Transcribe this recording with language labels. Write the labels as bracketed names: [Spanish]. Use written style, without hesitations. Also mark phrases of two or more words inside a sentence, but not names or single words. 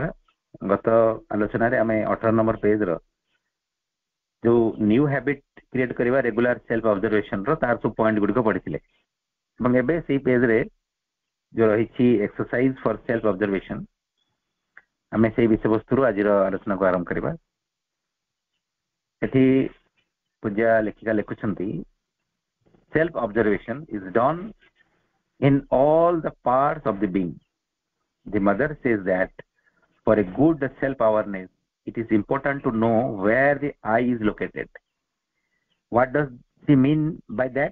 [Odia] ଗତ ଆଲୋଚନାରେ ଆମେ 18 ନମ୍ବର ପେଜର ଯୋଉ [English] new habit create [Odia] କରିବା [English] regular self observation [Odia] ର ତାର ସବୁ ପଏଣ୍ଟ ଗୁଡିକ ପଢିଥିଲେ ଏବଂ ଏବେ ସେଇ ପେଜରେ ଯୋଉ ରହିଛି [English] exercise for self observation, [Odia] ଆମେ ସେଇ ବିଷୟବସ୍ତୁରୁ ଆଜିର ଆଲୋଚନାକୁ ଆରମ୍ଭ କରିବା। ଏଠି ପୂଜା ଲେଖିକା ଲେଖୁଛନ୍ତି, [English] self observation is done in all the parts of the being. The mother says that for a good self awareness it is important to know where the I is located. What does she mean by that?